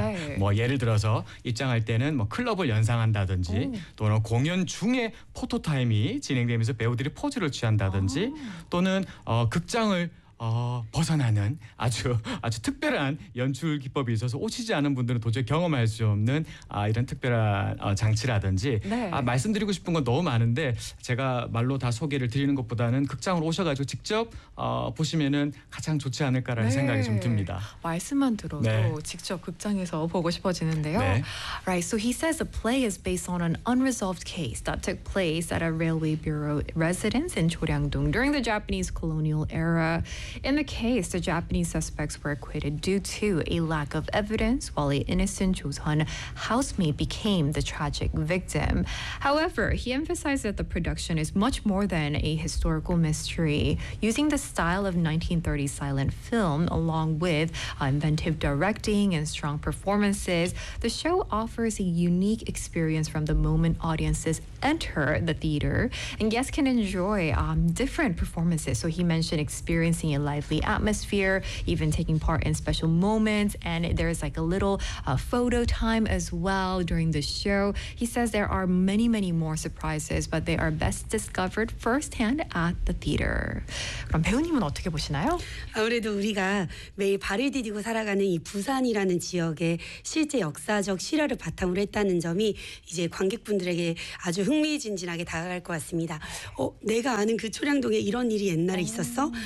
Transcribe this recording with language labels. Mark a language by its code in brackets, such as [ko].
[ko] 네. 뭐 예를 들어서 입장할 때는 뭐 클럽을 연상한다든지 또는 공연 중에 포토타임이 진행되면서 배우들이 포즈를 취한다든지 또는 극장을 벗어나는 아주 특별한 연출 기법이 있어서 오시지 않은 분들은 도저히 경험할 수 없는 이런 특별한 장치라든지 네. 말씀드리고 싶은 건 너무 많은데 제가 말로 다 소개를 드리는 것보다는 극장으로 오셔가지고 직접 보시면은 가장 좋지 않을까라는 네. 생각이 좀 듭니다. 말씀만 들어도 네. 직접 극장에서 보고 싶어지는데요. 네. [en] Right, so he says the play is based on an unresolved case that took place at a railway bureau residence in Choryangdong during the Japanese colonial era. In the case, the Japanese suspects were acquitted due to a lack of evidence while an innocent Joseon housemaid became the tragic victim. However, he emphasized that the production is much more than a historical mystery. Using the style of 1930s silent film, along with inventive directing and strong performances, the show offers a unique experience from the moment audiences enter the theater, and guests can enjoy different performances. So he mentioned experiencing a lively atmosphere, even taking part in special moments, and there's like a little photo time as well during the show. He says there are many, many more surprises, but they are best discovered firsthand at the theater. [ko] 그럼 배우님은 어떻게 보시나요? 아무래도 우리가 매일 발을 디디고 살아가는 이 부산이라는 지역의 실제 역사적 실화를 바탕으로 했다는 점이 이제 관객분들에게 아주 흥미진진하게 다가갈 것 같습니다. 어, 내가 아는 그 초량동에 이런 일이 옛날에 있었어?